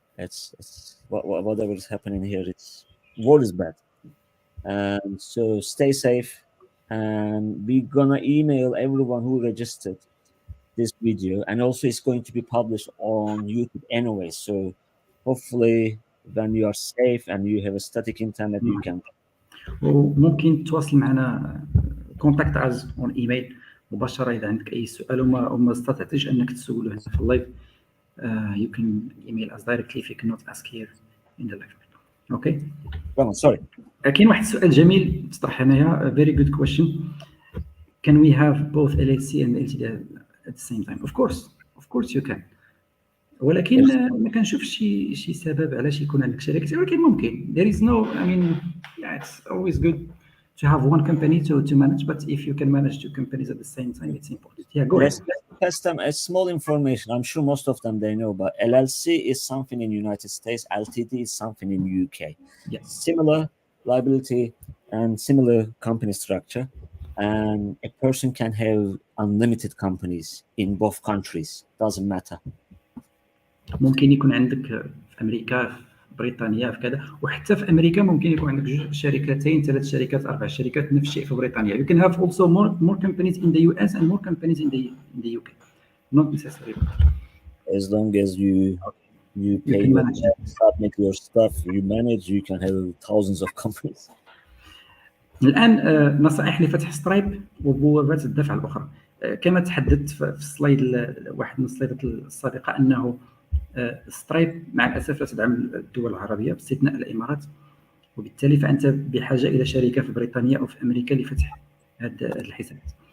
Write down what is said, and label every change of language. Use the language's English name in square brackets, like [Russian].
[English] It's whatever is happening here. It's war is bad, and so stay safe. And we're gonna email everyone who registered this video, and also it's going to be published on YouTube anyway. So hopefully, when you are safe and you have a static internet, you can. [Arabic] وممكن تواصل معنا [English] contact us on email [Arabic] مباشرة إذا عندك أي سؤال وما استطعتش أنك تسوله هنا في اللايف. [English] You can email us directly if you cannot ask here in the live. Okay. Sorry. [Arabic] كاين واحد السؤال جميل طرح هنايا. [English] Very good question. Can we have both LLC and LTD at the same time? Of course you can. [Arabic] ولكن ما كنشوفش شي سبب علاش يكون عندك شركتين، ولكن ممكن. [English] There is no, I mean, yeah, it's always good to have one company to manage, but if you can manage 2 companies at the same time, it's important. Yeah, go ahead. Let's test them. A small information. I'm sure most of them they know, but LLC is something in United States. LTD is something in UK. Yes. Similar liability and similar company structure, and a person can have unlimited companies in both countries. Doesn't matter. [Arabic] ممكن يكون عندك في أمريكا، في بريطانيا، في كذا، وحتى في أمريكا ممكن يكون عندك 2 شركتين، 3 شركات، 4 شركات، نفس الشيء في بريطانيا. [English] You can have also more companies in the US and more companies in the UK. Not necessarily. As long as you pay your submit your stuff, you manage, you can have thousands of companies. [Arabic] الآن نصائح لفتح سترايب وبوابات الدفع الأخرى. كما تحدثت في السلايد واحد من السلايدات السابقة أنه سترايب مع الأسف لا تدعم الدول العربية باستثناء الإمارات. وبالتالي فانت بحاجه الى شركه في بريطانيا او في امريكا لفتح هذا الحسابات.